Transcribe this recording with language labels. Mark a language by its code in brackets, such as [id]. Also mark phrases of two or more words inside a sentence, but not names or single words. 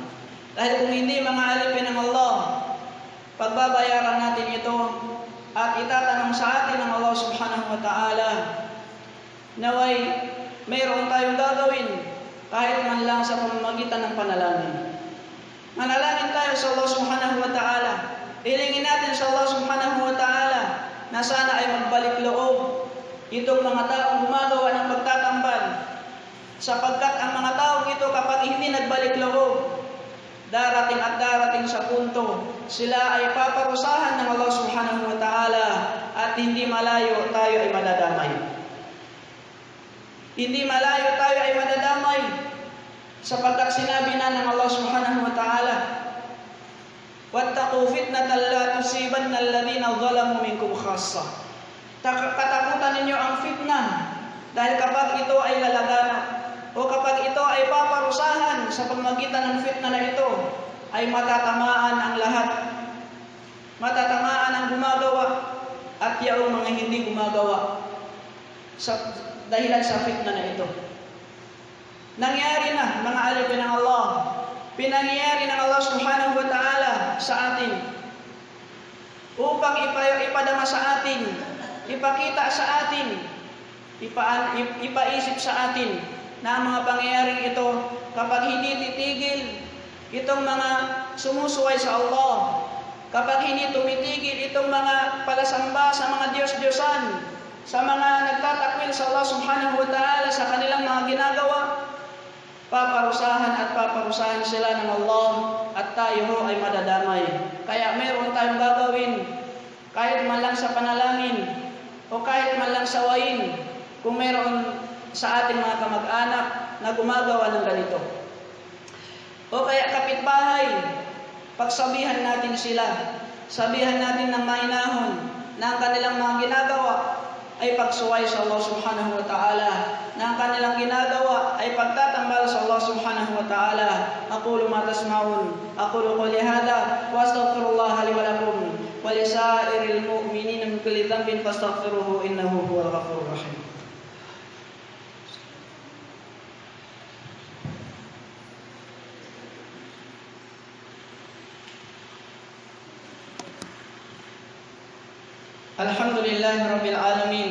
[tl] Dahil kung hindi mga alipin ng Allah, pagbabayaran natin ito at itatanong sa atin ng Allah [ar] سبحانه وتعالى, [tl] naway mayroon tayong gagawin kahit man lang sa pamamagitan ng panalangin. Manalangin tayo sa Allah [ar] سبحانه وتعالى. [tl] Hilingin natin sa Allah [ar] سبحانه وتعالى [tl] na sana ay magbalik loob itong mga taong gumagawa ng pagtatambal, sapagkat ang mga taong ito kapag hindi nagbalik loob, darating at darating sa punto sila ay paparusahan ng Allah [ar] سبحانه وتعالى [tl] at hindi malayo tayo ay madadamay. Hindi malayo tayo ay madadamay sapagkat sinabi na ng Allah [ar] سبحانه وتعالى, وَاتَّقُوا فِتْنَةً لَا تُصِيبَنَّ الَّذِينَ ظَلَمُوا مِنكُمْ خَاصَّةً. [tl] Katakutan ninyo ang fitnah dahil kapag ito ay lalaganap o kapag ito ay paparusahan sa pamamagitan ng fitnah na ito, ay matatamaan ang lahat. Matatamaan ang gumagawa at yaong mga hindi gumagawa dahilan sa fitnah na ito. Nangyari na, mga alipin ng Allah. Pinangyari ng Allah [ar] سبحانه وتعالى [tl] sa atin upang ipadama sa atin, ipakita sa atin, ipaisip sa atin na ang mga pangyayaring ito, kapag hindi titigil itong mga sumusuway sa Allah, kapag hindi tumitigil itong mga palasamba sa mga Diyos-Diyosan, sa mga nagtatakwil sa Allah [ar] سبحانه وتعالى [tl] sa kanilang mga ginagawa, paparusahan at paparusahan sila ng Allah at tayo ay madadamay. Kaya mayroon tayong gagawin kahit man lang sa panalangin o kahit man lang sa wayin kung mayroon sa ating mga kamag-anak na gumagawa ng ganito. O kaya kapitbahay, pagsabihan natin sila, sabihan natin ng mainahon na ang kanilang mga ginagawa ay pagsuway sa Allah [ar] سبحانه وتعالى, [tl] na ay pagtatambal sa Allah [ar] سبحانه وتعالى. أقول ما تسمعون، أقول قولي هذا وأستغفر الله لي ولكم ولسائر المؤمنين من كل ذنب فاستغفروه إنه هو الغفور الرحيم. الحمد لله رب العالمين.